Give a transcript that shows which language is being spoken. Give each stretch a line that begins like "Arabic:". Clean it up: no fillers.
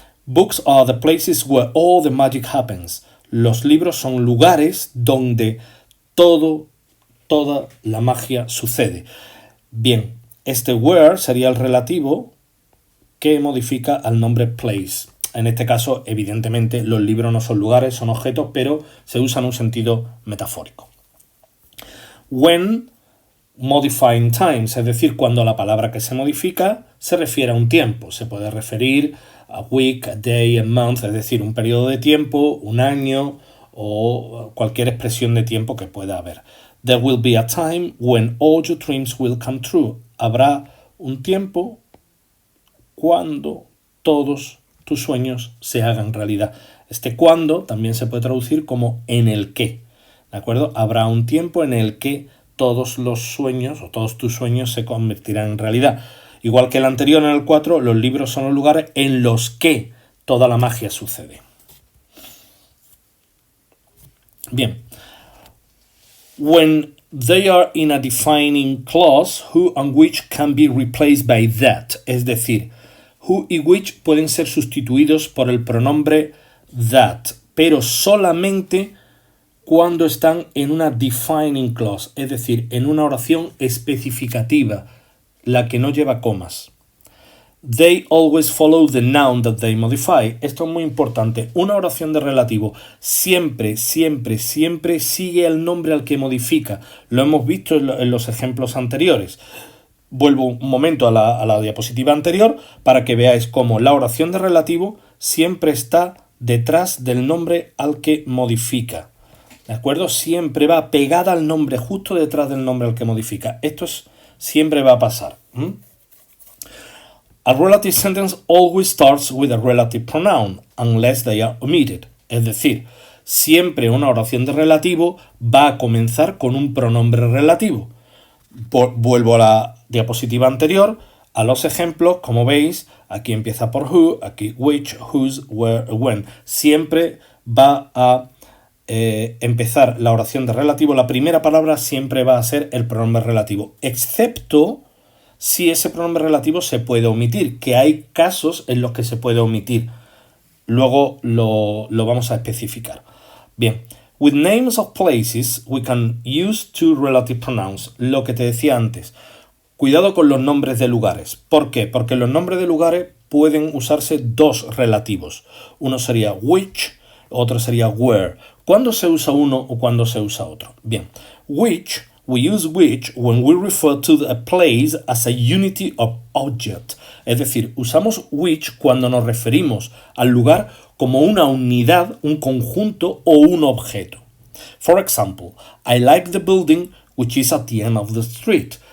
English: Books are the places where all the magic happens.
Spanish: Los libros son lugares donde toda la magia sucede. Bien, where sería el relativo que modifica al nombre place. En este caso, evidentemente, los libros no son lugares, son objetos, pero se usa en un sentido metafórico.
English: When, modifying times,
Spanish: es decir, cuando la palabra que se modifica se refiere a un tiempo. Se puede referir a week, a day, a month, es decir, un periodo de tiempo, un año o cualquier expresión de tiempo que pueda haber.
English: There will be a time when all your dreams will come true.
Spanish: Habrá un tiempo cuando todos tus sueños se hagan realidad. Cuando también se puede traducir como en el que, ¿de acuerdo? Habrá un tiempo en el que todos los sueños o todos tus sueños se convertirán en realidad. Igual que el anterior en el 4, los libros son los lugares en los que toda la magia sucede. Bien.
English: When they are in a defining clause, who and which can be replaced by that.
Spanish: Es decir, who y which pueden ser sustituidos por el pronombre that, pero solamente cuando están en una defining clause, es decir, en una oración especificativa, la que no lleva comas.
English: They always follow the noun that they modify.
Spanish: Esto es muy importante. Una oración de relativo siempre, siempre, siempre sigue el nombre al que modifica. Lo hemos visto en los ejemplos anteriores. Vuelvo un momento a la diapositiva anterior para que veáis cómo la oración de relativo siempre está detrás del nombre al que modifica. ¿De acuerdo? Siempre va pegada al nombre, justo detrás del nombre al que modifica. Esto siempre va a pasar.
English: A relative sentence always starts with a relative pronoun, unless they are omitted.
Spanish: Es decir, siempre una oración de relativo va a comenzar con un pronombre relativo. Vuelvo a la diapositiva anterior, a los ejemplos, como veis, aquí empieza por who, aquí which, whose, where, when. Siempre va a empezar la oración de relativo, la primera palabra siempre va a ser el pronombre relativo, excepto si ese pronombre relativo se puede omitir, que hay casos en los que se puede omitir. Luego lo vamos a especificar.
English: Bien, with names of places we can use two relative pronouns.
Spanish: Lo que te decía antes, cuidado con los nombres de lugares. ¿Por qué? Porque los nombres de lugares pueden usarse dos relativos. Uno sería which, otro sería where. ¿Cuándo se usa uno o cuándo se usa otro?
English: Bien, which, we use which when we refer to a place as a unity of object.
Spanish: Es decir, usamos which cuando nos referimos al lugar como una unidad, un conjunto o un objeto.
English: For example, I like the building which is at the end of the street.